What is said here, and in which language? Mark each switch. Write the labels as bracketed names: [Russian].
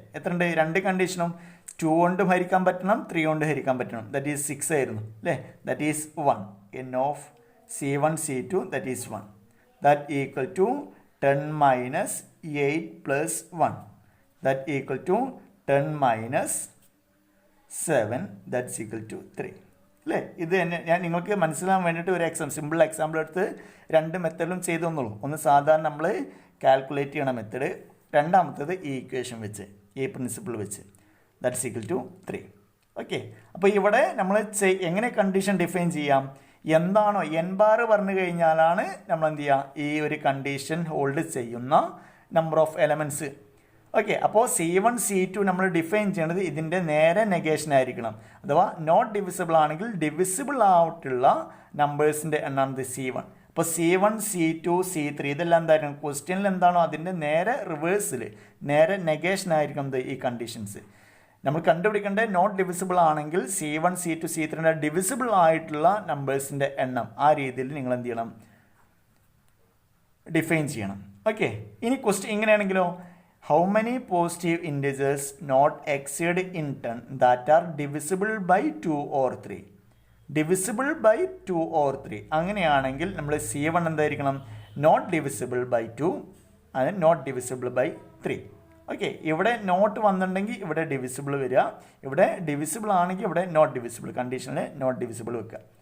[Malayalam] എത്ര ഉണ്ട് 2 കണ്ടീഷനും 2 കൊണ്ട് ഹരിക്കാൻ പറ്റണം 3 കൊണ്ട് ഹരിക്കാൻ പറ്റണം. ദാറ്റ് ഈസ് 6 ആയിരുന്നു അല്ലേ. [English] that is 1 n of C1 C2 that is 1 that equal to 10 minus 8 plus 1 that equal to 10 minus 7 that's equal to 3 [Malayalam] അല്ലേ? ഇത് തന്നെ ഞാൻ നിങ്ങൾക്ക് മനസ്സിലാകാൻ വേണ്ടിയിട്ട് ഒരു സിമ്പിൾ എക്സാമ്പിൾ എടുത്ത് 2 മെത്തേഡിലും ചെയ്തു തന്നുള്ളൂ. ഒന്ന് സാധാരണ നമ്മൾ കാൽക്കുലേറ്റ് ചെയ്യണ മെത്തേഡ്, രണ്ടാമത്തേത് ഈ ഇക്വേഷൻ വെച്ച്, ഈ പ്രിൻസിപ്പിൾ വെച്ച്, ദാറ്റ്സ് ഈക്വൽ ടു 3. ഓക്കെ, അപ്പോൾ ഇവിടെ നമ്മൾ എങ്ങനെ കണ്ടീഷൻ ഡിഫൈൻ ചെയ്യാം? എന്താണോ n ബാർ പറഞ്ഞു കഴിഞ്ഞാലാണ് നമ്മൾ എന്ത് ചെയ്യുക, ഈ ഒരു കണ്ടീഷൻ ഹോൾഡ് ചെയ്യുന്ന നമ്പർ ഓഫ് എലമെൻറ്റ്സ്. ഓക്കെ, അപ്പോൾ C1 C2 നമ്മൾ ഡിഫൈൻ ചെയ്യേണ്ടത് ഇതിൻ്റെ നേരെ നെഗേഷൻ ആയിരിക്കണം. അഥവാ നോട്ട് ഡിവിസിബിൾ ആണെങ്കിൽ ഡിവിസിബിൾ ആയിട്ടുള്ള നമ്പേഴ്സിൻ്റെ എണ്ണാണ് C1. അപ്പോൾ C1 C2 C3 ഇതെല്ലാം എന്തായിരിക്കും, ക്വസ്റ്റ്യനിൽ എന്താണോ അതിൻ്റെ നേരെ റിവേഴ്സിൽ, നേരെ നെഗേഷൻ ആയിരിക്കും ഈ കണ്ടീഷൻസ്. നമ്മൾ കണ്ടുപിടിക്കേണ്ടത് നോട്ട് ഡിവിസിബിൾ ആണെങ്കിൽ C1 C2 C3 ഡിവിസിബിൾ ആയിട്ടുള്ള നമ്പേഴ്സിൻ്റെ എണ്ണം ആ രീതിയിൽ നിങ്ങൾ എന്ത് ചെയ്യണം, ഡിഫൈൻ ചെയ്യണം. [English] okay, [Malayalam] ഇനി question ഇങ്ങനെയാണെങ്കിലോ, [English] how many positive integers not exceed in 10 that are divisible by 2 or 3? Divisible by 2 or 3 [Malayalam] അങ്ങനെയാണെങ്കിൽ നമ്മൾ C1 എന്തായിരിക്കണം, [English] Not divisible by 2 and not divisible by 3. [Malayalam] Okay, ഇവിടെ നോട്ട് വന്നിട്ടുണ്ടെങ്കിൽ ഇവിടെ ഡിവിസിബിൾ വരിക, ഇവിടെ ഡിവിസിബിൾ ആണെങ്കിൽ ഇവിടെ നോട്ട് ഡിവിസിബിൾ, കണ്ടീഷനിൽ നോട്ട് ഡിവിസിബിൾ വെക്കുക.